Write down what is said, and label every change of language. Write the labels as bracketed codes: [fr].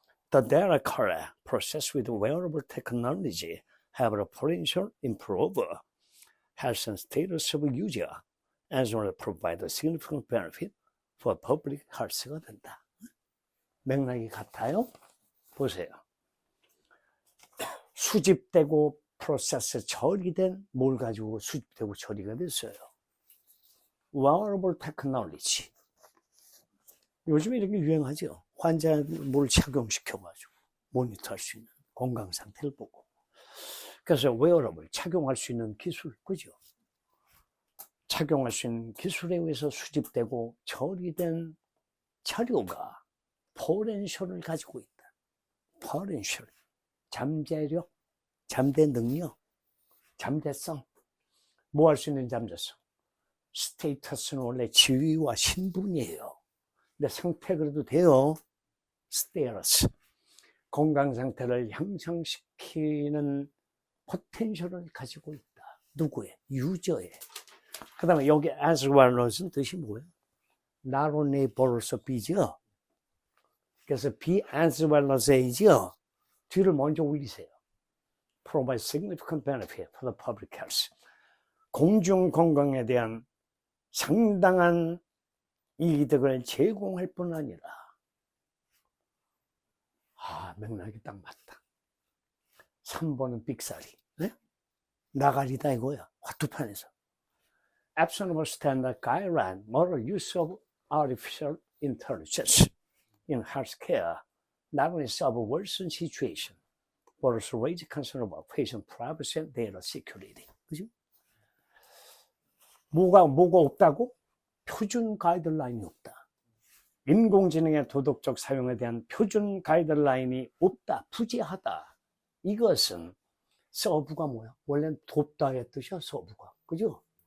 [en] The data processed with wearable technology have the potential improve health and status of user as well as provide a significant benefit for public health가 된다. [ko] 맥락이 같아요? 보세요. 수집되고 프로세스 처리된 뭘 가지고 수집되고 처리가 됐어요. wearable technology. 요즘 이렇게 유행하죠. 환자 뭘 착용시켜가지고 모니터할 수 있는 건강 상태를 보고. 그래서 wearable, 착용할 수 있는 기술, 그죠? 착용할 수 있는 기술에 의해서 수집되고 처리된 자료가 포텐셜을 가지고 있다. 포텐셜, 잠재력, 잠재 능력, 잠재성. 뭐 할 수 있는 잠재성? 스테이터스는 원래 지위와 신분이에요. 근데 상태 그래도 돼요. 스테이터스. 건강 상태를 향상시키는 포텐셜을 가지고 있다. 누구의? 유저의. 그 다음에 여기 as well as는 뜻이 뭐예요? not only 벌써 B죠. 그래서 be as well as A죠. 뒤를 먼저 올리세요. [en] provide significant benefit for the public health. [ko] 공중 건강에 대한 상당한 이득을 제공할 뿐 아니라 맥락이 딱 맞다. 3번은 삑사리. 네? 나가리다 이거야. 화투판에서. [en] Absent of a standard guideline, moral use of artificial intelligence in healthcare not only solve a worsened situation, but also raise concern about patient privacy and data security. [ko] 그죠? 뭐가 없다고? 표준 가이드라인이 없다. 인공지능의 도덕적 사용에 대한 표준 가이드라인이 없다. 부재하다. 이것은 서브가 뭐야? 원래는 돕다의 뜻이야, 서브가. 그죠?